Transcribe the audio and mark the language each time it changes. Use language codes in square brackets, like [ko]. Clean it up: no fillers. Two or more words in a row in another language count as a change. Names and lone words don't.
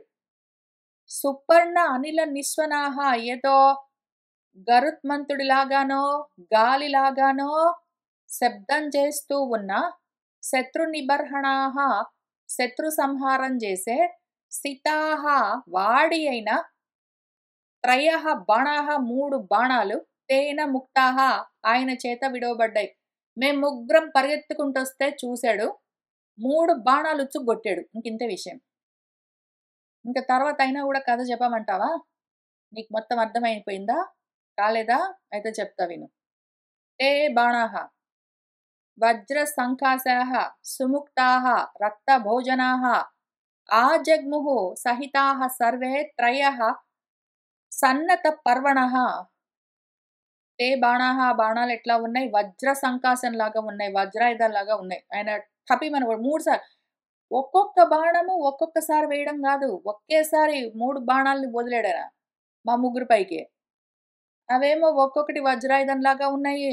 [sa] సుపర్ణ అనిల నిస్వనాహ, [te] ఏదో గరుత్మంతుడిలాగానో, గాలిలాగానో శబ్దం చేస్తూ ఉన్న [sa] శత్రు నిబర్హణాహ, [te] శత్రు సంహారం చేసే సితాహ వాడి అయిన [sa] త్రయః బాణాః [te] 3 బాణాలు [sa] తేన ముక్తాః [te] ఆయన చేత విడవబడ్డాయి. మేము ముగ్గురం పరిగెత్తుకుంటొస్తే చూశాడు. 3 బాణాలు ఉచ్చుగొట్టాడు. ఇంకింతే విషయం. ఇంక తర్వాత అయినా గూడా కథ చెప్పమంటావా? నీకు మొత్తం అర్థమైపోయిందా? కాలేదా? అయితే చెప్తా విను. [sa] ते बाणाः वज्रसङ्काशाः सुमुक्ताः रक्तभोजनाः आजग्मुः सहिताः सर्वे त्रयः सन्नतपर्वणः ते బాణాహ [te] బాణాలెట్లా ఉన్నాయి? వజ్ర సంకాశంలాగా ఉన్నాయి. వజ్రాయుధాల్లాగా ఉన్నాయి. ఆయన టపీమని 3 సార్లు ఒక్కొక్క బాణము ఒక్కొక్కసారి వేయడం గాదు. ఒకేసారి 3 బాణాల్ని వదిలాడాయన. మా ముగ్గురు పైకి. అవేమో ఒక్కొక్కటి వజ్రాయుధంలాగా ఉన్నాయి.